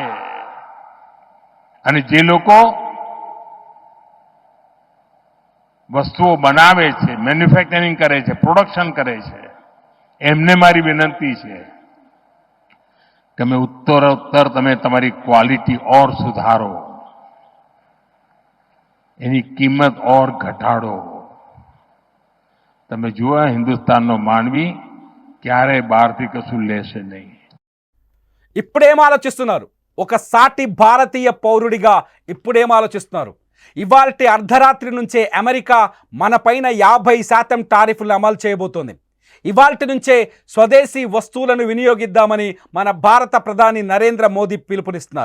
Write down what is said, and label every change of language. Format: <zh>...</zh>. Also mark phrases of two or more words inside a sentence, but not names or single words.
<gu>અને જે લોકો વસ્તુઓ બનાવે છે, મેન્યુફેક્ચરિંગ કરે છે, પ્રોડક્શન કરે છે, એમને મારી વિનંતી છે કે</gu> <hi>मैं उत्तर</hi> <gu>તમે તમારી ક્વોલિટી और સુધારો, એની કિંમત और ઘટાડો. તમે જુઓ હિન્દુસ્તાનનો માનવી ક્યારેય બહારથી કશું લેશે નહીં.</gu> <te>ఇప్పుడేం ఆలోచిస్తున్నారు? ఒక సాటి భారతీయ పౌరుడిగా ఇప్పుడేం ఆలోచిస్తున్నారు? ఇవాల్టి అర్ధరాత్రి నుంచే అమెరికా మనపైన 50% టారిఫ్లు అమలు చేయబోతోంది. ఇవాల్టి నుంచే స్వదేశీ వస్తువులను వినియోగిద్దామని మన భారత ప్రధాని నరేంద్ర మోదీ పిలుపునిస్తున్నారు.</te>